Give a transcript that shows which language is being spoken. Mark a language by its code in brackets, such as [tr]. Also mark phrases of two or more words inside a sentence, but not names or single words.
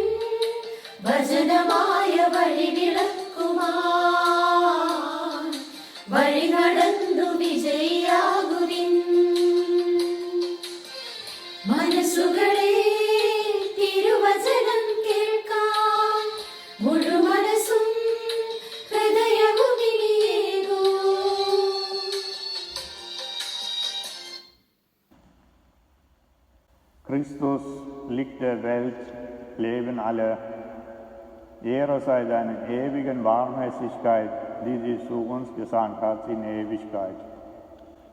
[ml] ഭജനമായ വഴി വിളക്കുമാൻ വഴി നടന്നു വിജയിയാകുവിൻ. മനസ്സുകളെ തിരുവചനം കേൾക്കാൻ, മുഴുമനസ്സും ഹൃദയവും ഇനിയേകൂ. [de] Christus, Licht der Welt, Leben aller. Ehre sei deiner ewigen Barmherzigkeit, die sie zu uns gesandt hat in Ewigkeit.